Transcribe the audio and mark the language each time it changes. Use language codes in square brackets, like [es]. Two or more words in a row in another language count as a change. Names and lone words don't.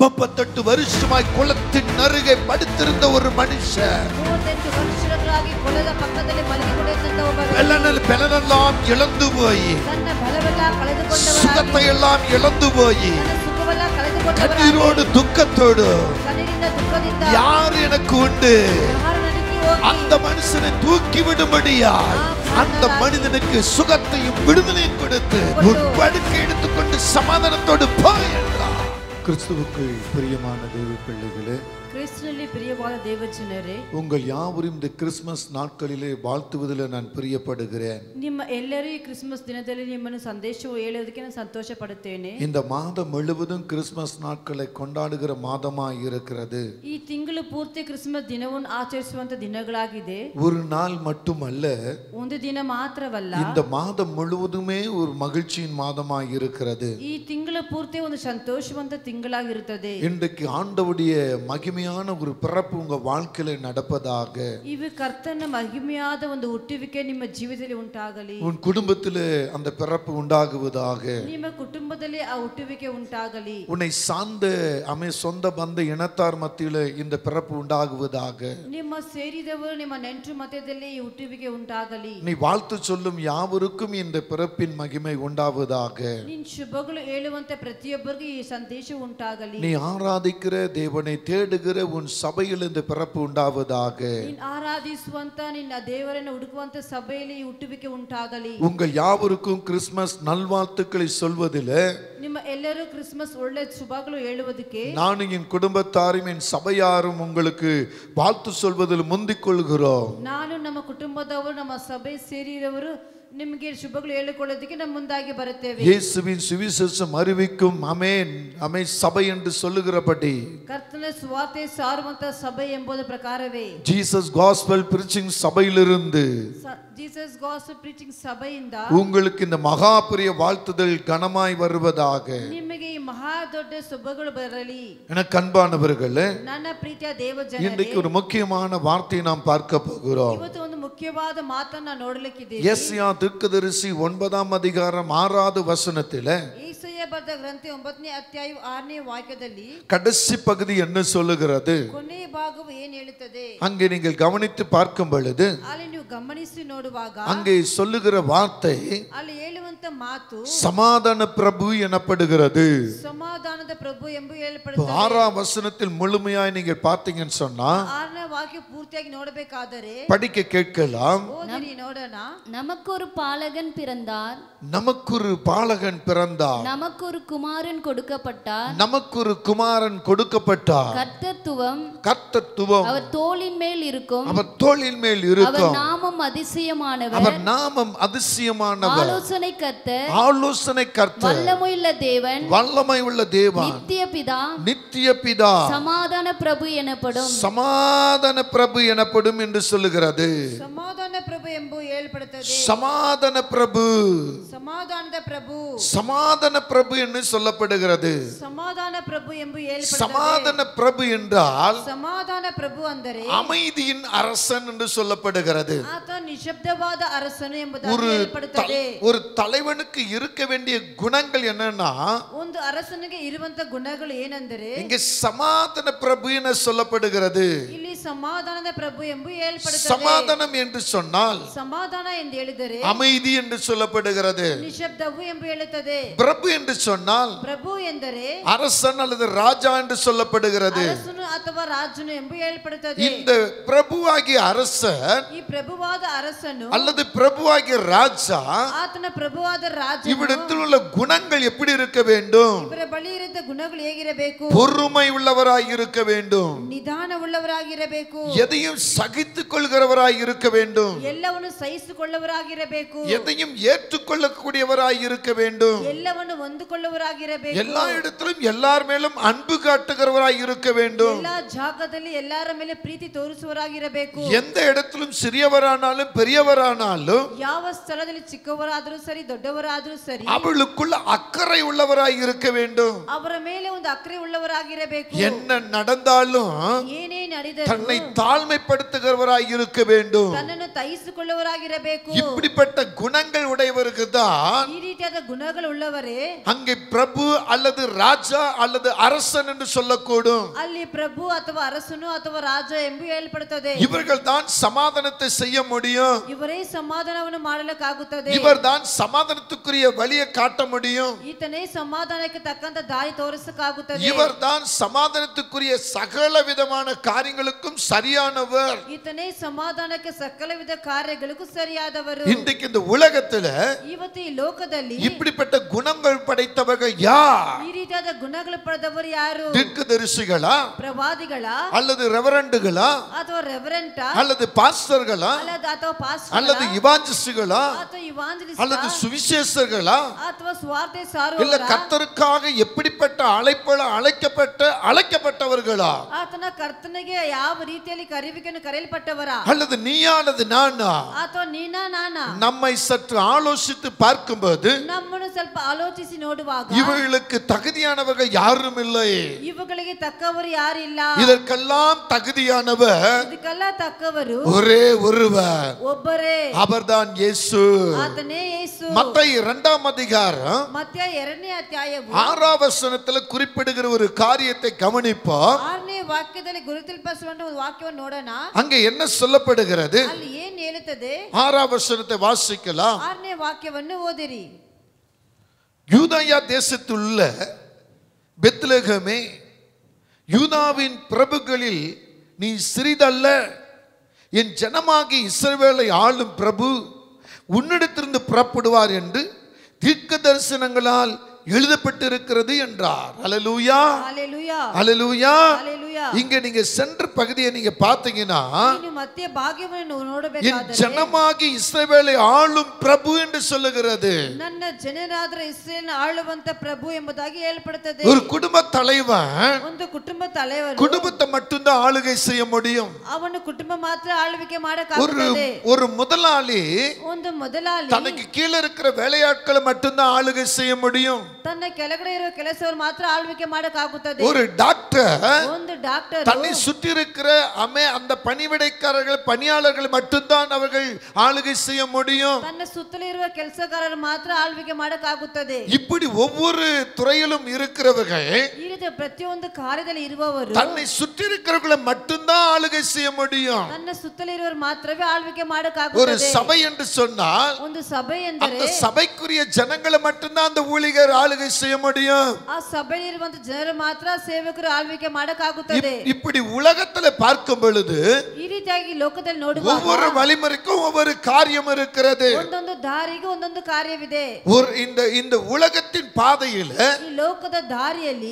[ta] 38 வருஷமாய் குளத்தின் அருகே படுத்திருந்த ஒரு மனுஷன் பெலனெல்லாம் இழந்து போய் சுகத்தை எல்லாம் இழந்து போய் கண்ணீரோடு துக்கத்தோடு யார் எனக்கு உண்டு அந்த மனுஷனை தூக்கி விடும்படியாய் அந்த மனிதனுக்கு சுகத்தையும் விடுதலையும் கொடுத்து உன் படுக்கை எடுத்துக்கொண்டு சமாதானத்தோடு போய் என்றார். கிறிஸ்துவுக்குள் பிரியமான தேவ பிள்ளைகளே, கிறிஸ்துவிலே பிரியமான தேவஜனரே, உங்கள் யாவரும் இந்த கிறிஸ்மஸ் நாட்களிலே வாழ்த்துவதில் நான் பிரியப்படுகிறேன். [kn] ನಿಮ್ಮ ಎಲ್ಲರಿಗೂ ಕ್ರಿಸ್ಮಸ್ ದಿನದಲ್ಲಿ ನಿಮ್ಮನ್ನು ಸಂದೇಶವು ಹೇಳುವುದಕ್ಕೆ ನಾನು ಸಂತೋಷ ಪಡುತ್ತೇನೆ. [ta] இந்த மாதம் முழுவதும் கிறிஸ்மஸ் நாட்களை கொண்டாடுகிற மாதமாய் இருக்கிறது. [kn] ಈ ತಿಂಗಳು ಪೂರ್ತಿ ಕ್ರಿಸ್ಮಸ್ ದಿನವನ್ನು ಆಚರಿಸುವಂತ ದಿನಗಳಾಗಿದೆ. [ta] ஒரு நாள் மட்டுமல்ல, [kn] ಒಂದು ದಿನ ಮಾತ್ರವಲ್ಲ, [ta] இந்த மாதம் முழுவதுமே ஒரு மகிழ்ச்சியின் மாதமாய் இருக்கிறது. [kn] ಈ ತಿಂಗಳು ಪೂರ್ತಿ ಒಂದು ಸಂತೋಷವಂತ ತಿಂಗಳಾಗಿರುತ್ತದೆ. [ta] இன்றைக்கு ஆண்டவருடைய மகிமையான ஒரு பிறப்பு உங்க வாழ்க்கையில நடப்பதாக. [kn] ಇವು ಕರ್ತನ ಮಹಿಮೆಯಾದ ಒಂದು ಹುಟ್ಟುವಿಕೆ ನಿಮ್ಮ ಜೀವಿತದಲ್ಲಿ ಉಂಟಾಗಲಿ. [ta] உன் குடும்பத்திலே அந்த பிறப்பு உண்டாகுவதாக. [kn] ನಿಮ್ಮ ಕುಟುಂಬದಲ್ಲಿ ಆ ಹುಟ್ಟುವಿಕೆ ಉಂಟಾಗಲಿ. [ta] உன்னை சார்ந்த சொந்த பந்த இனத்தார் மத்தியிலே இந்த பிறப்பு உண்டாகுவதாக. [kn] ನಿಮ್ಮ ಸೇರಿದವರು ನಿಮ್ಮ ನೆಂಟರು ಮಧ್ಯದಲ್ಲಿ ಈ ಹುಟ್ಟುವಿಕೆ ಉಂಟಾಗಲಿ. [ta] நீ வாழ்த்து சொல்லும் யாவருக்கும் இந்த பிறப்பின் மகிமை உண்டாவதாக. [kn] ನಿನ್ನ ಶುಭಗಳು ಹೇಳುವಂತ ಪ್ರತಿಯೊಬ್ಬರಿಗೂ ಈ ಸಂದೇಶ ಉಂಟಾಗಲಿ. [ta] நீ ஆராதிக்கிற தேவனை தேடுகிற உன் சபையில் இந்த பிறப்பு உண்டாவதாக. [kn] ನೀನು ಆರಾಧಿಸುವಂತ ನಿನ್ನ ದೇವರನ್ನು ಹುಡುಕುವಂತ ಸಭೆಯಲ್ಲಿ ಈ ಹುಟ್ಟುವಿಕೆ ಉಂಟಾಗಲಿ. [ta] உங்கள் யாவருக்கும் கிறிஸ்மஸ் நல்வாழ்த்துக்களை சொல்வதிலே [kn] ನಿಮ್ಮ ಎಲ್ಲರೂ ಕ್ರಿಸ್ಮಸ್ ಒಳ್ಳೆ ಶುಭಗಳು ಹೇಳುವುದಕ್ಕೆ [ta] நானும் என் குடும்பத்தாரும் என் சபையாரும் உங்களுக்கு வாழ்த்து சொல்வதில் முந்திக் கொள்கிறோம். [kn] ನಾನು ನಮ್ಮ ಕುಟುಂಬದವರು ನಮ್ಮ ಸಭೆ ಸೇರಿದವರು ನಿಮಗೆ ಶುಭಗಳು ಹೇಳಿಕೊಳ್ಳೋದಕ್ಕೆ ನಮ್ಮ ಮುಂದಾಗಿ ಬರುತ್ತೇವೆ. [ta] இயேசுவின் சுவிசேஷம் அறிவிக்கும் ஆமென் ஆமென் சபை என்று சொல்லுகிறபடி [kn] ಕರ್ತನ ಸುವಾರ್ತೆ ಸಾರುವಂತ ಸಭೆ ಎಂಬುದ ಪ್ರಕಾರವೇ [ta] ஜீசஸ் காஸ்பல் பிரீச்சிங் சபையிலிருந்து [kn] ಜೀಸಸ್ ಗಾಸ್ಪಲ್ ಪ್ರೀಚಿಂಗ್ ಸಭೆಯಿಂದ [ta] உங்களுக்கு இந்த மகா பெரிய வாழ்த்துதல் கனமாய் வருவதாக. [kn] ನಿಮಗೆ ಈ ಮಹಾ ದೊಡ್ಡ ಶುಭಗಳು ಬರಲಿ. [ta] எனக்கு அன்பானவர்களே, [kn] ನನ್ನ ಪ್ರೀತಿಯ ದೇವಜನರೇ, [ta] இன்றைக்கு ஒரு முக்கியமான வார்த்தையை நாம் பார்க்க போகிறோம். [kn] ಇವತ್ತು ಒಂದು ಮುಖ್ಯವಾದ ಮಾತನ್ನ ನೋಡಲಿಕ್ಕಿದ್ದೀವಿ. [ta] ಯೆಶಾಯ தீர்க்கதரிசி 9ஆம் அதிகாரம் 6வது வசனத்திலே [kn] ಯೆಶಾಯ ಬರೆದ ಗ್ರಂಥ 9ನೇ ಅಧ್ಯಾಯ 6ನೇ ವಾಕ್ಯದಲ್ಲಿ [ta] கடைசி பகுதி என்ன சொல்லுகிறது? [kn] ಕೊನೆಯ ಭಾಗವು ಏನು ಹೇಳುತ್ತದೆ? [ta] அங்கே நீங்கள் கவனித்து பார்க்கும் பொழுது [kn] ಅಲ್ಲಿ ನೀವು ಗಮನಿಸಿ ನೋಡುವಾಗ [ta] அங்கே சொல்லுகிற வார்த்தை [kn] ಅಲ್ಲಿ ಹೇಳುವಂತ ಮಾತು [ta] சமாதான பிரபு எனப்படுகிறது. [kn] ಸಮಾಧಾನದ ಪ್ರಭು ಎಂದು ಹೇಳಲ್ಪಡುತ್ತದೆ. [ta] 6ஆம் வசனத்தில் முழுமையாய் நீங்கள் பார்த்தீங்கன்னு சொன்னா [kn] 6ನೇ ವಾಕ್ಯ ಪೂರ್ತಿಯಾಗಿ ನೋಡಬೇಕಾದರೆ [ta] படிக்க கேட்கலாம். [kn] ಓದಿರಿ ನೋಡೋಣ. [ta] நமக்கு ஒரு பாலகன் பிறந்தார், நமக்கு ஒரு பாலகன் பிறந்தார், நமக்கு ஒரு குமாரன் கொடுக்கப்பட்டார், நமக்கு ஒரு குமாரன் கொடுக்கப்பட்டார், கர்த்தத்துவம் கர்த்தத்துவம் அவர் தோளின் மேல் இருக்கும், அவர் தோளின் மேல் அவர் இருக்கும், நாமம் அதிசயமானவர், அவர் நாமம் அதிசயமானவர், ஆலோசனை கர்த்தர், ஆலோசனை கர்த்தர், வல்லமையுள்ள தேவன், வல்லமை உள்ள தேவன், நித்திய பிதா, நித்திய பிதா, சமாதான பிரபு எனப்படும். சமாதான பிரபு எனப்படும் என்று சொல்லுகிறது. [kn] ಸಮಾಧಾನ ಪ್ರಭು ಎಂಬು ಹೇಳಲ್ಪಡುತ್ತದೆ. [ta] சமாதான பிரபு, [kn] ಸಮಾಧಾನದ ಪ್ರಭು, [ta] சமாதான பிரபு என்று சொல்லப்படுகிறது. [kn] ಸಮಾಧಾನ ಪ್ರಭು ಎಂಬು ಹೇಳಲ್ಪಡುತ್ತದೆ. [ta] சமாதான பிரபு என்றால் [kn] ಸಮಾಧಾನ ಪ್ರಭು ಅಂದರೆ [ta] அமைதியின் அரசன் என்று சொல்லப்படுகிறது. [kn] ಆತ ನಿಶಬ್ದವಾದ ಅರಸನು ಎಂಬುದಾಗಿ [ta] ஒரு [kn] ಹೇಳಲ್ಪಡುತ್ತದೆ. [ta] ஒரு தலைவனுக்கு இருக்க வேண்டிய குணங்கள் என்னன்னா, [kn] ಒಂದು ಅರಸನಿಗೆ ಇರುವಂತ ಗುಣಗಳು ಏನೆಂದರೆ [ta] இங்க சமாதான பிரபு என சொல்லப்படுகிறது. [kn] ಇಲ್ಲಿ ಸಮಾಧಾನದ ಪ್ರಭು ಎಂಬು ಹೇಳಲ್ಪಡುತ್ತದೆ. [ta] சமாதானம் என்று சொன்னால் [kn] ಸಮಾಧಾನ ಎಂದು ಹೇಳಿದರೆ [ta] அமைதி என்று சொல்லப்படுகிறது. [kn] ನಿಶಬ್ದವು ಎಂಬು ಹೇಳುತ್ತದೆ. [ta] பிரபு என்று சொன்னால் [kn] ಪ್ರಭು ಎಂದರೆ [ta] அரசன் அல்லது ராஜா என்று சொல்லப்படுகிறது. [kn] ಅರಸನು ಅಥವಾ ರಾಜನು ಎಂಬು ಹೇಳಲ್ಪಡುತ್ತದೆ. [ta] இந்த பிரபுவாகிய அரசன் [kn] ಈ ಪ್ರಭುವಾದ ಅರಸನು [ta] அல்லது பிரபுவாகிய ராஜா [kn] ಆತನ ಪ್ರಭುವಾದ ರಾಜನು [ta] இவ்விடத்தில் உள்ள குணங்கள் எப்படி இருக்க வேண்டும்? [kn] ಇವರ ಬಳಿ ಇರುವ ಗುಣಗಳು ಹೇಗಿರಬೇಕು? [ta] பொறுமை உள்ளவராய் இருக்க வேண்டும், [kn] ನಿಧಾನವುಳ್ಳವರಾಗಿರಬೇಕು, [ta] எதையும் சகித்துக் கொள்கிறவராய் இருக்க வேண்டும், [kn] ಎಲ್ಲವನ್ನು ಸಹಿಸಿಕೊಳ್ಳುವವರಾಗಿರಬೇಕು, [ta] எதையும் ஏற்றுக்கொள்ளக்கூடியவராய் இருக்க வேண்டும், [kn] ಎಲ್ಲವನ್ನು ಹೊಂದಿಕೊಳ್ಳುವವರಾಗಿರಬೇಕು, [ta] எல்லா இடத்திலும் எல்லார் மேலும் அன்பு காட்டுகிறவராய் இருக்க வேண்டும், [kn] ಎಲ್ಲಾ ಜಾಗದಲ್ಲಿ ಎಲ್ಲರ ಮೇಲೆ ಪ್ರೀತಿ ತೋರಿಸುವವರಾಗಿರಬೇಕು, [ta] எந்த இடத்திலும் சிறியவரானாலும் பெரியவரானாலும் [kn] ಯಾವ ಸ್ಥಳದಲ್ಲಿ ಚಿಕ್ಕವರಾದರೂ ಸರಿ ದೊಡ್ಡವರಾದರೂ ಸರಿ [ta] அவளுக்குள்ள அக்கறை உள்ளவராய் இருக்க வேண்டும். [kn] ಅವರ ಮೇಲೆ ಒಂದು ಅಕ್ಕರೆ ಉಳ್ಳವರಾಗಿರಬೇಕು. [ta] என்ன நடந்தாலும் [kn] ಏನೇ ನಡೆದರೂ [ta] தன் தன்னை தாழ்மைப்படுத்துகிறவராய் இருக்க வேண்டும். [kn] ತನ್ನನ್ನು ತಗ್ಗಿಸಿಕೊಳ್ಳುವವರಾಗಿರಬೇಕು. [ta] இப்படிப்பட்ட குணங்கள் உடையவருக்கு தான் [kn] ಈ ರೀತಿಯಾದ ಗುಣಗಳು ಉಳ್ಳವರೇ [ta] அங்கே பிரபு அல்லது ராஜா அல்லது அரசன் என்று சொல்லக்கூடும். [kn] ಅಲ್ಲಿ ಪ್ರಭು ಅಥವಾ ಅರಸನು ಅಥವಾ ರಾಜ ಎಂಬ ಹೇಳಲ್ಪಡುತ್ತದೆ. [ta] இவர்கள் தான் சமாதானத்தை செய்ய முடியும். [kn] ಇವರೇ ಸಮಾಧಾನವನ್ನು ಮಾಡಲಿಕ್ಕಾಗುತ್ತದೆ. [ta] இவர் தான் சமாதானத்துக்குரிய வழியை காட்ட முடியும். [kn] ಈತನೇ ಸಮಾಧಾನಕ್ಕೆ ತಕ್ಕಂತ ದಾರಿ ತೋರಿಸಕ್ಕಾಗುತ್ತದೆ. [ta] இவர் தான் சமாதானத்துக்குரிய சகல விதமான காரியங்களுக்கும் சரியானவர். [kn] ಈತನೇ ಸಮಾಧಾನಕ್ಕೆ ಸಕಲ ವಿಧ ಕಾರ್ಯಗಳಿಗೂ ಸರಿಯಾದವರು. [ta] இன்றைக்கு இந்த உலகத்துல [kn] ಇವತ್ತು ಈ ಲೋಕದಲ್ಲಿ [ta] இப்படிப்பட்ட குணங்கள் படைத்தவர்கள் யார்? [kn] ಈ ರೀತಿಯಾದ ಗುಣಗಳು ಪಡೆದವರು ಯಾರು? [ta] தீர்க்கதரிசிகளா [kn] ಪ್ರವಾದಿಗಳಾ [ta] அல்லது ரெவரண்டுகளா [kn] ಅಥವಾ ರೆವರೆಂಟಾ [ta] அல்லது பாஸ்டர்களா [kn] ಅಥವಾ ಪಾಸ್ಟರ್ [ta] அல்லது இவாஞ்சலிஸ்டுகளா [kn] ಅಥವಾ ಇವಾಂಜಲಿಸ್ಟ್ [ta] அல்லது சுவிசேஷர்களா [kn] ಅಥವಾ ಸ್ವಾರ್ಥ [ta] இல்ல [kn] ಸಾರುವವರಾ [ta] கர்த்தருக்காக எப்படிப்பட்ட அழைக்கப்பட்டவர்களா [kn] ಆತನ ಕರ್ತನಿಗೆ ಯಾವ ರೀತಿಯಲ್ಲಿ ಕರೆಯುವಿಕೆಯನ್ನು ಕರೆಯಲ್ಪಟ್ಟವರಾ [ta] அல்லது நீயா அல்லது நானா? [kn] ಅಥವಾ ನೀನಾ ನಾನಾ? [ta] நம்மை சற்று ஆலோசித்து பார்க்கும்போது [kn] ನಮ್ಮನ್ನು ಸ್ವಲ್ಪ ಆಲೋಚಿಸಿ ನೋಡುವಾಗ [ta] இவர்களுக்கு தகுதியானவர்கள் யாரும் இல்லை. [kn] ಇವುಗಳಿಗೆ ತಕ್ಕವರು ಯಾರಿಲ್ಲ. [ta] இதற்கெல்லாம் தகுதியானவர் [kn] ಇದಕ್ಕೆಲ್ಲ ತಕ್ಕವರು [ta] ஒரே ஒருவர், [kn] ಒಬ್ಬರೇ, [ta] அவர்தான் இயேசு. [kn] ಆತನೇ ಯೇಸು. [ta] மத்தேயு 2ஆம் அதிகாரம் [kn] ಮತ್ತಾಯ 2ನೇ ಅಧ್ಯಾಯವು [ta] 6ஆம் வசனத்துல குறிப்பிடுகிற ஒரு காரியத்தை கவனிப்போம். [kn] 6ನೇ ವಾಕ್ಯದಲ್ಲಿ ಗುರುತಿಸಲ್ಪಡುವ ಒಂದು ವಾಕ್ಯವನ್ನು ನೋಡೋಣ. [ta] அங்கே என்ன சொல்லப்படுகிறது? [kn] ಅಲ್ಲಿ ಏನು ಹೇಳುತ್ತದೆ? [ta] 6ஆம் வசனத்தை வாசிக்கலாம். [kn] 6ನೇ ವಾಕ್ಯವನ್ನು ಓದಿರಿ. [ta] யூதாயா தேசத்துள்ள பெத்லகமே, யூதாவின் பிரபுகளில் நீ சிறிதல்ல. என் ஜனமாகி இஸ்ரவேலை ஆளும் பிரபு உன்னிடத்திலிருந்து புறப்படுவார் என்று தீர்க்க தரிசனங்களால் எழுதப்பட்டிருக்கிறது என்றார். அல்லேலூயா, ஹalleluya, அல்லேலூயா. ஹalleluya. இங்க நீங்க சென்ற பகுதியை நீங்க பாத்தீங்கன்னா [kn] ನೀನು ಮಧ್ಯ ಭಾಗವನ್ನು [ta] என் [kn] ನೋಡಬೇಕಾದರೆ [ta] ஜனமாகி இஸ்ரவேலை ஆளும் பிரபு என்று சொல்லுகிறது. [kn] ನನ್ನ ಜನರಾದ ಇಸ್ರೇಲ್ ಆಳುವಂತ ಪ್ರಭು ಎಂಬುದಾಗಿ ಹೇಳಲ್ಪಡುತ್ತದೆ. [ta] ஒரு குடும்ப தலைவன் [kn] ಒಂದು ಕುಟುಂಬ ತಲೆವರು [ta] குடும்பத்தை மட்டும்தான் ஆளுகை செய்ய முடியும். [kn] ಅವನು ಕುಟುಂಬ ಮಾತ್ರ ಆಳ್ವಿಕೆ ಮಾಡಕ್ಕಾಗುತ್ತದೆ. [ta] ஒரு முதலாளி [kn] ಒಂದು ಮೊದಲಾಳಿ [ta] தனக்கு கீழே இருக்கிற வேலையாட்களை மட்டும்தான் ஆளுகை செய்ய முடியும். [kn] ತನ್ನ ಕೆಳಗಡೆ ಇರುವ ಕೆಲಸವರು ಮಾತ್ರ ಆಳ್ವಿಕೆ ಮಾಡಕ್ಕಾಗುತ್ತದೆ. [ta] ஒரு டாக்டர் [kn] ಒಂದು ಡಾಕ್ಟರ್ [ta] தன்னை சுற்றி இருக்கிற அந்த பணிவிடைக்காரர்கள் பணியாளர்கள் மட்டும்தான் அவர்கள் ஆளுகை செய்ய முடியும். [kn] ತನ್ನ ಸುತ್ತಲಿರುವ ಕೆಲಸಗಾರರು ಮಾತ್ರ ಆಳ್ವಿಕೆ ಮಾಡಕ್ಕಾಗುತ್ತದೆ. [ta] இப்படி ஒவ்வொரு துறையிலும் இருக்கிறவர்கள் [kn] ಈ ರೀತಿ ಪ್ರತಿಯೊಂದು ಕಾರ್ಯದಲ್ಲಿ ಇರುವವರು [ta] தன்னை சுற்றி இருக்கிறவர்களை மட்டும்தான் ஆளுகை செய்ய முடியும். [kn] ತನ್ನ ಸುತ್ತಲಿರುವವರು ಮಾತ್ರವೇ ಆಳ್ವಿಕೆ [ta] ஒரு [kn] ಮಾಡಕ್ಕಾಗುತ್ತದೆ. [ta] சபை என்று சொன்னால் [kn] ಒಂದು ಸಭೆ [ta] அந்த [kn] ಎಂದರೆ [ta] சபைக்குரிய ஜனங்களை மட்டும்தான் அந்த ஊழியர் ஆளுகை செய்ய முடியும். [kn] ಆ ಸಭೆಯಲ್ಲಿರುವಂತ ಜನರು ಮಾತ್ರ ಸೇವಕರು ಆಳ್ವಿಕೆ ಮಾಡಕ್ಕಾಗುತ್ತದೆ. [ta] இப்படி உலகத்துல பார்க்கும் பொழுது [kn] ಈ ರೀತಿಯಾಗಿ ಲೋಕದಲ್ಲಿ ನೋಡುವಾಗ [ta] ஒவ்வொரு வழிமுறைக்கும் ஒவ்வொரு காரியம் இருக்கிறது. [kn] ಒಂದೊಂದು ದಾರಿಗೆ ಒಂದೊಂದು ಕಾರ್ಯವಿದೆ. [ta] ஒரு இந்த உலகத்தின் பாதையில [kn] ಈ ಲೋಕದ ದಾರಿಯಲ್ಲಿ